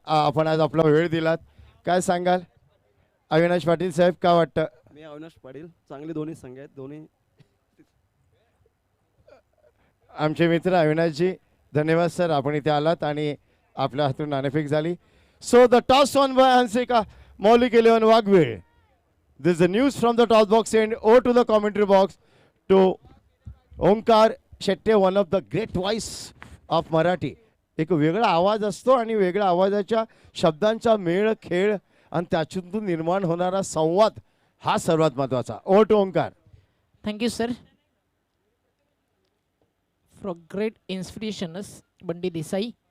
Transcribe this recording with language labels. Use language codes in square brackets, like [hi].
[mr] आपण आज आपला वेळ दिलात. काय सांगाल अविनाश पाटील साहेब, काय वाटतं? मी अविनाश पाटील. चांगले दोन्ही संघ आहेत. दोन्ही आमचे मित्र अविनाशजी, धन्यवाद सर, आपण इथे आलात आणि आपल्या हातून नाणेफेक झाली. [en] So the toss on by Hansika Moulik 11 Waghbil. This is the news from the toss box and over to the commentary box to Omkar Shetty, one of the great voice of Marathi. [mr] एक वेगळा आवाज असतो आणि वेगळ्या आवाजाच्या शब्दांचा मेळ खेळ आणि त्यातून निर्माण होणारा संवाद हा सर्वात महत्त्वाचा. [en] Over to Omkar. Thank you, sir. For great inspirations, Bandi Desai.